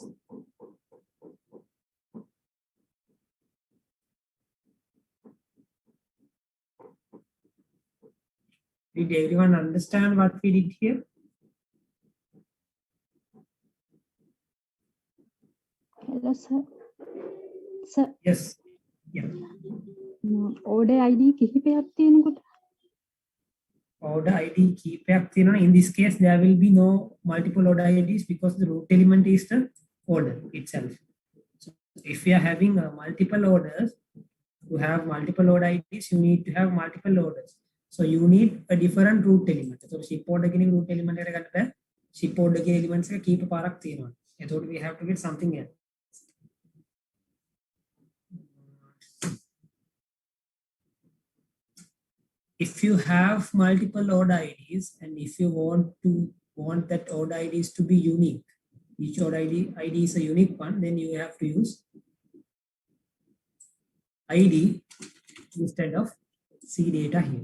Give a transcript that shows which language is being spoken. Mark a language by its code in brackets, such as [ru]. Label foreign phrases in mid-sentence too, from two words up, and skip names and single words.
[en] Did everyone understand what we did here? hello sir Yes. Yeah. order id [si] කිහිපයක් තියෙනකොට [en] Order ID [si] කීපයක් තියෙනවා. [en] In this case, there will be no multiple order IDs because the root element is the order itself. So if we are having multiple orders, to have multiple order IDs, you need to have multiple orders. So you need a different root element. So ship order [si] කෙනෙක් [en] root element [si] එකට ගන්න බෑ. [en] Ship order [si] ගේ elements එක කීප පාරක් තියෙනවා. [en] එතකොට we have to get something else. If you have multiple order IDs and if you want that order IDs to be unique, each order ID is a unique one, then you have to use ID instead of C data here.